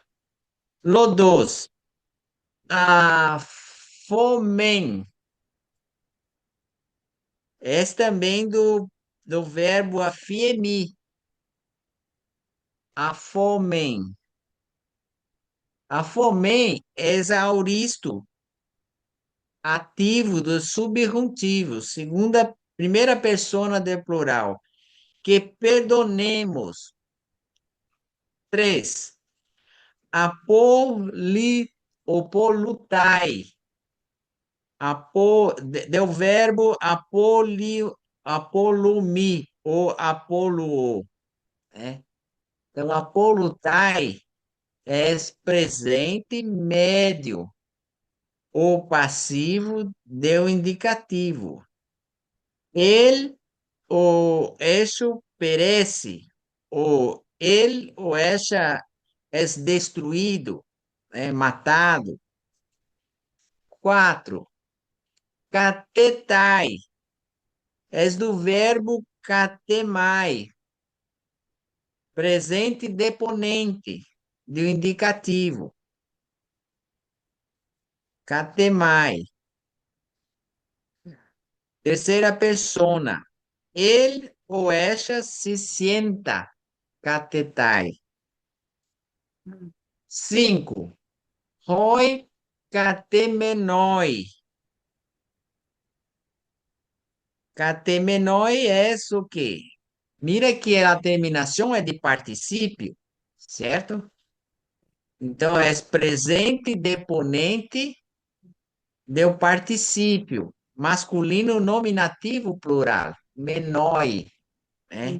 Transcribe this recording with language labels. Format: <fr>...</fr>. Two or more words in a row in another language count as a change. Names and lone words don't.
<pt>Lodos, a fomen, é também do verbo afiemi, a fomen. A fomen é auristo, ativo do subjuntivo, segunda, primeira persona de plural, que perdonemos. 3. Apoli, apolutai, del verbo apolumi, ou apoluo, né? Então, apolutai é presente médio, ou passivo do indicativo.</pt> <es>Él o eso perece, o él o ella es destruído, matado.</es> <pt>4. Catetai, es do verbo catemai, presente deponente, do indicativo. Catemai. Terceira persona. Ele ou ela se sienta. Catetai. mm, 5. Hoi catemenoi. Catemenoi é o quê? Mira que a terminação é de particípio, certo? Então, é presente deponente do particípio, masculino nominativo plural, menoi, né?</pt>